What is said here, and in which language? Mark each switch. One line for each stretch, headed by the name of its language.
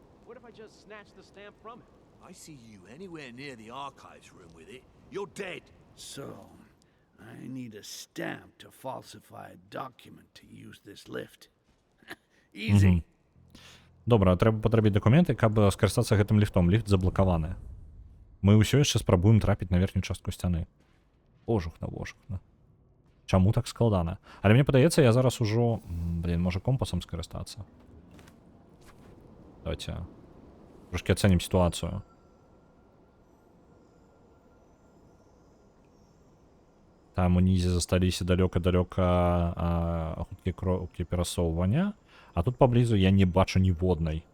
English: What if I just snatch the stamp from him? I see you anywhere near the archives room with it, you're dead. So, I need a stamp to falsify a document to use this lift. Easy.
Belarusian: Добра, трэба падрабіць дакументы, каб скарыстацца гэтым ліфтом. Ліфт заблакаваны. Мы ўсё яшчэ спрабуем трапіць на верхнюю частку сцяны. Ожухна. Чаму так складана? Але мне падаецца, я зараз ужо... Блін, можа компасам скарыстацца. Давайте трошки ацэнім сітуацыю. Там унізе засталіся далёка-далёка хуткія крокі перасоўвання. А тут паблізу я не бачу ніводнай.